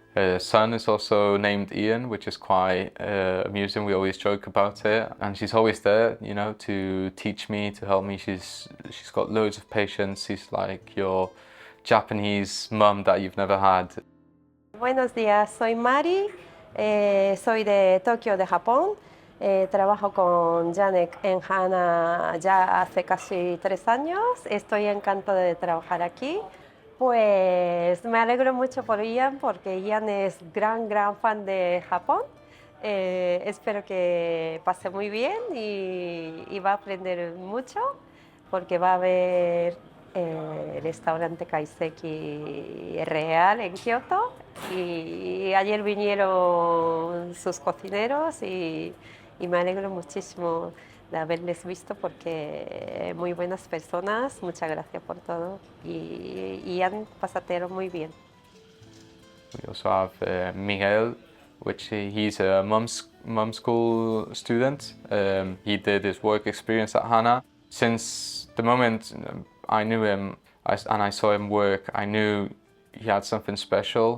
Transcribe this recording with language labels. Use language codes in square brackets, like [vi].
[en] Her son is also named Ian, which is quite amusing. We always joke about it, and she's always there, to teach me, to help me. She's got loads of patience. She's like your Japanese mum that you've never had. [es] Buenos días, soy Mari, soy de Tokio, de Japón. Trabajo con Janek en Hana ya hace casi 3 años. Estoy encantada de trabajar aquí. Pues me alegro mucho por Ian, porque Ian es gran fan de Japón. Espero que pase muy bien y va a aprender mucho, porque va a ver el restaurante Kaiseki real en Kyoto. Y ayer vinieron sus cocineros y me alegro muchísimo de haberles visto, porque muy buenas personas. Muchas gracias por todo y han pasado muy bien. [en] We also have Miguel, which he's a mum school student. He did his work experience at Hana. Since the moment I knew him and I saw him work, I knew he had something special.